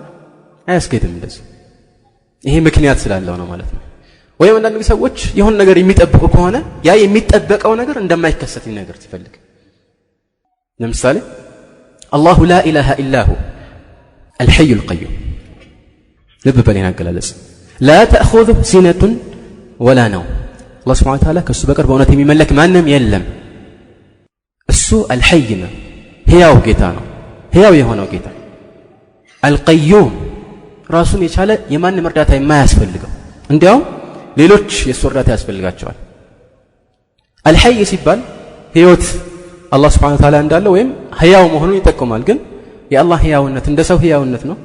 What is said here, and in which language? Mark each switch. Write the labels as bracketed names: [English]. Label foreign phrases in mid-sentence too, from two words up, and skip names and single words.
[Amharic] አያስኬድም። እንደዚህ ይሄ ምክንያት ስላለው ነው ማለት ነው። ወይም አንዳንድ ሰዎች የሆነ ነገር የሚጠብቁ ከሆነ ያ የሚጠበቀው ነገር እንደማይከሰት ነገር ሲፈልግ [Arabic] ለምሳሌ الله لا إله إلا هو الحي القيوم [Amharic] ልብ በሌና አገላለጽ [Arabic] لا تأخذه سنة ولا نوم الله سبحانه وتعالى [Amharic] ከሱ በቀር በእውነት የሚመለክ ማንም የለም። እሱ الحي ነው፣ ሕያው ጌታ ነው፣ ሕያው የሆነው ጌታ። القيوم ራሱን የቻለ የማንም እርዳታ የማያስፈልገው እንዲያውም ሌሎች የሱ እርዳታ ያስፈልጋቸዋል። الحي ሲባል ሕይወት አላህ [Arabic] سبحانه وتعالى [Amharic] እንዳለ ወይም ሕያው መሆኑን ይጠቁማል። ግን የአላህ ሕያውነት እንደ ሰው ሕያውነት ነው?